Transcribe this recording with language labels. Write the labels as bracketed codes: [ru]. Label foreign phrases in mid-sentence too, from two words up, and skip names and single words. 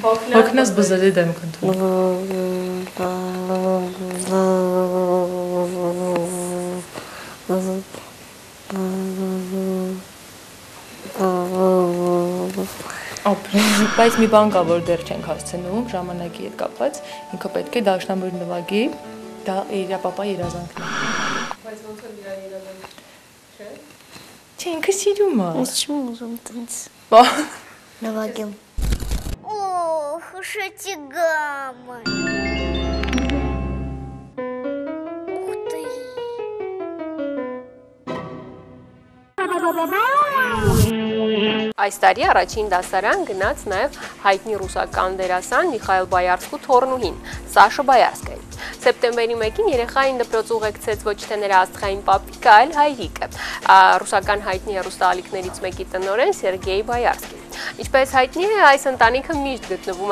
[hy] Հոգնած բզերի դեմք ընդունում։ Բայց մի բան կա, որ դեռ չենք հասցնում, ժամանակի հետ կապված, ինքը պետք է դաշնամուր նվագի, դա իր պապա երազանքն է։ Բայց ոնց է իր երազանքը, չէ՞։ Չէ, ինքը սիրում է։ Ես չեմ ուզում տենց։ Նվագեմ։ [ru] Ох, шатигама. Ух ты. [hy] Այս տարի առաջին դասարան գնաց նաև հայտնի ռուսական դերասան Միխայել Բայարսկու թոռնուհին Սաշա Բայարսկային։ Սեպտեմբերի 1-ին երեխային դպրոց ուղեկցեց ոչ թե նրա աստղային պապիկը, այլ հայրիկը, ռուսական հայտնի հեռուստաալիքներից մեկի տնօրեն Սերգեյ Բայարսկին։ Ինչպես հայտնի է, այս ընտանիքը միշտ գտնվում